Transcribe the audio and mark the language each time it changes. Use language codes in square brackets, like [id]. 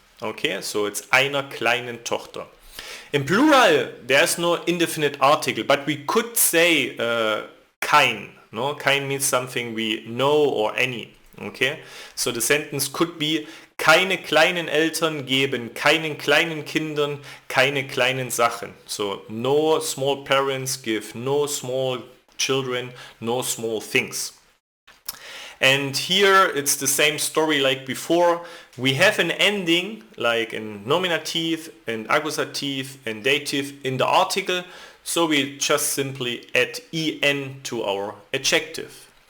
[en] Okay, so it's [de] einer kleinen Tochter. [en] In plural there's no indefinite article, but we could say kein. No, kein means something we know or any. Okay, so the sentence could be: [de] Keine kleinen Eltern geben keinen kleinen Kindern keine kleinen Sachen. [en] So no small parents give no small children no small things. And here it's the same story like before. We have an ending like in nominative and accusative and dative in the article, so we just simply add en to our adjective.